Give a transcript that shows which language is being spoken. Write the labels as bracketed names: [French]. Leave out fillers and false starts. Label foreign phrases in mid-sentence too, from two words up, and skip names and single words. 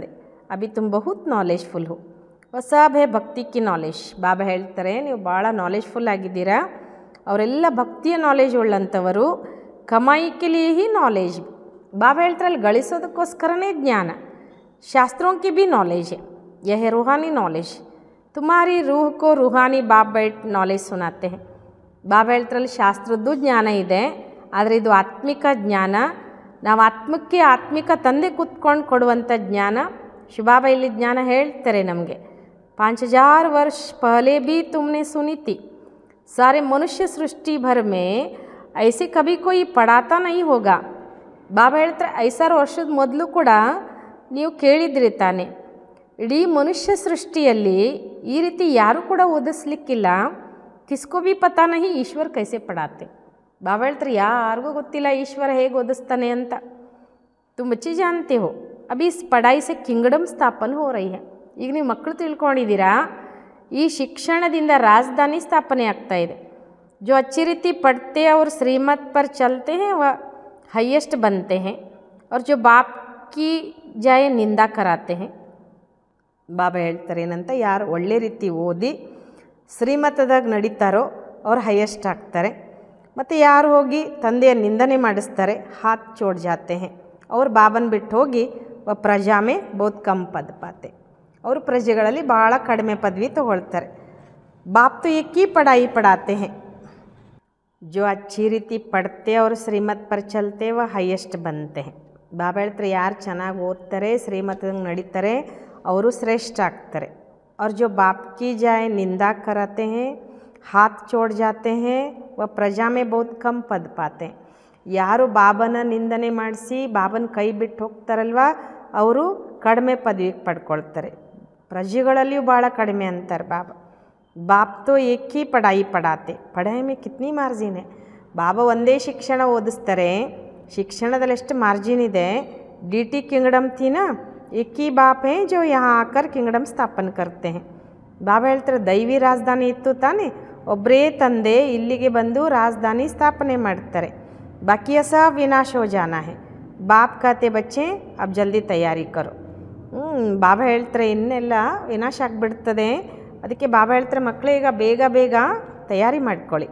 [Hindi] अभी तुम बहुत नॉलेजफुल हो, सब है भक्ति की नॉलेज. [Kannada] ಬಾಬಾ ಹೇಳ್ತಾರೆ ನೀವು ಭಾಳ ನಾಲೆಜ್ಫುಲ್ ಆಗಿದ್ದೀರಾ, ಅವರೆಲ್ಲ ಭಕ್ತಿಯ ನಾಲೆಜ್ ಉಳ್ಳಂಥವರು. [Hindi] कमाई के लिए ही नॉलेज. [Kannada] ಬಾಬಾ ಹೇಳ್ತಾರೆ ಅಲ್ಲಿ ಗಳಿಸೋದಕ್ಕೋಸ್ಕರನೇ ಜ್ಞಾನ. [Hindi] ಶಾಸ್ತ್ರೋं की भी नॉलेज है, यह है रूहानी नॉलेज. तुम्हारी रूह को रूहानी बाप बैठ नॉलेज सुनाते हैं. [Kannada] ಬಾಬಾ ಹೇಳ್ತಾರಲ್ಲಿ ಶಾಸ್ತ್ರದ್ದು ಜ್ಞಾನ ಇದೆ, ಆದರೆ ಇದು ಆತ್ಮಿಕ ಜ್ಞಾನ. ನಾವು ಆತ್ಮಕ್ಕೆ ಆತ್ಮಿಕ ತಂದೆ ಕೂತ್ಕೊಂಡು ಕೊಡುವಂಥ ಜ್ಞಾನ. ಶಿವಬಾಬಾ ಇಲ್ಲಿ ಜ್ಞಾನ ಹೇಳ್ತಾರೆ ನಮಗೆ. [Hindi] 5000 वर्ष पहले भी तुमने सुनी थी, सारे मनुष्य सृष्टि भर में ऐसे कभी कोई पढ़ाता नहीं होगा. [Kannada] ಬಾಬಾ ಹೇಳ್ತಾರೆ 5000 ವರ್ಷದ ಮೊದಲು ಕೂಡ ನೀವು ಕೇಳಿದ್ರಿ ತಾನೆ, ಇಡೀ ಮನುಷ್ಯ ಸೃಷ್ಟಿಯಲ್ಲಿ ಈ ರೀತಿ ಯಾರೂ ಕೂಡ ಓದಿಸ್ಲಿಕ್ಕಿಲ್ಲ. [Hindi] किसको भी पता नहीं ईश्वर कैसे पढ़ाते. [Kannada] ಬಾಬಾ ಹೇಳ್ತಾರೆ ಯಾರಿಗೂ ಗೊತ್ತಿಲ್ಲ ಈಶ್ವರ ಹೇಗೆ ಓದಿಸ್ತಾನೆ ಅಂತ. [Hindi] तुम बच्चे जानते हो अभी इस पढ़ाई से किंगडम स्थापना हो रही है. [Kannada] ಈಗ ನೀವು ಮಕ್ಕಳು ತಿಳ್ಕೊಂಡಿದ್ದೀರಾ, ಈ ಶಿಕ್ಷಣದಿಂದ ರಾಜಧಾನಿ ಸ್ಥಾಪನೆ ಆಗ್ತಾ ಇದೆ. [Hindi] जो अच्छी रीति ಪढ़ते और श्रीमत पर चलते हैं वह हाईएस्ट बनते हैं, और जो बाप की जाए निंदा कराते हैं. [Kannada] ಬಾಬಾ ಹೇಳ್ತಾರೆ ಏನಂತ, ಯಾರು ಒಳ್ಳೆ ರೀತಿ ಓದಿ ಶ್ರೀಮತದಾಗ ನಡೀತಾರೋ ಅವ್ರು ಹೈಯೆಸ್ಟ್ ಆಗ್ತಾರೆ. ಮತ್ತು ಯಾರು ಹೋಗಿ ತಂದೆಯ ನಿಂದನೆ ಮಾಡಿಸ್ತಾರೆ, [Hindi] हाथ छोड़ जाते हैं, [Kannada] ಅವ್ರು ಬಾಬನ ಬಿಟ್ಟು ಹೋಗಿ [Hindi] प्रजा में बहुत कम पद पाते, [Kannada] ಅವರು ಪ್ರಜೆಗಳಲ್ಲಿ ಭಾಳ ಕಡಿಮೆ ಪದವಿ ತಗೊಳ್ತಾರೆ. [Hindi] ಬಾಪ್ तो एक ही पढ़ाई पढ़ाते हैं, जो अच्छी रीति पढ़ते और ಶ್ರೀಮತ್ पर चलते वह हाईएस्ट बनते हैं. [Kannada] ಬಾಬಾ ಹೇಳ್ತಾರೆ ಯಾರು ಚೆನ್ನಾಗಿ ಓದ್ತಾರೆ, ಶ್ರೀಮತದಂಗೆ ನಡೀತಾರೆ, ಅವರು ಶ್ರೇಷ್ಠ ಆಗ್ತಾರೆ. [Hindi] और जो बाप की जाए निंदा कराते हैं, हाथ छोड़ जाते हैं, वह प्रजा में बहुत कम पद पाते हैं. [Kannada] ಯಾರು ಬಾಬನ ನಿಂದನೆ ಮಾಡಿಸಿ ಬಾಬನ ಕೈ ಬಿಟ್ಟು ಹೋಗ್ತಾರಲ್ವ, ಅವರು ಕಡಿಮೆ ಪದವಿ ಪಡ್ಕೊಳ್ತಾರೆ. ಪ್ರಜೆಗಳಲ್ಲಿಯೂ ಭಾಳ ಕಡಿಮೆ ಅಂತಾರೆ ಬಾಬಾ. [Hindi] बाप तो एक ही पढ़ाई पढ़ाते, पढ़ाई में कितनी मार्जिन है. [Kannada] ಬಾಬಾ ಒಂದೇ ಶಿಕ್ಷಣ ಓದಿಸ್ತಾರೆ, ಶಿಕ್ಷಣದಲ್ಲಿ ಎಷ್ಟು ಮಾರ್ಜಿನ್ ಇದೆ. [English] D T kingdom ಥೀನಾ, [Hindi] एक ही बाप है जो यहाँ आकर किंगडम ಸ್ಥಾಪನ करते हैं. [Kannada] ಬಾಬಾ ಹೇಳ್ತಾರೆ ದೈವಿ ರಾಜಧಾನಿ ಇತ್ತು ತಾನೆ, ಒಬ್ಬರೇ ತಂದೆ ಇಲ್ಲಿಗೆ ಬಂದು ರಾಜಧಾನಿ ಸ್ಥಾಪನೆ ಮಾಡ್ತಾರೆ. [Hindi] बाकी सब विनाश हो जाना है. बाप कहते बच्चे अब जल्दी तैयारी करो. [Kannada] ಬಾಬಾ ಹೇಳ್ತಾರೆ ಇನ್ನೆಲ್ಲ ವಿನಾಶ ಆಗಿಬಿಡ್ತದೆ, ಅದಕ್ಕೆ ಬಾಬಾ ಹೇಳ್ತಾರೆ ಮಕ್ಕಳೇ ಈಗ ಬೇಗ ಬೇಗ ತಯಾರಿ ಮಾಡ್ಕೊಳ್ಳಿ.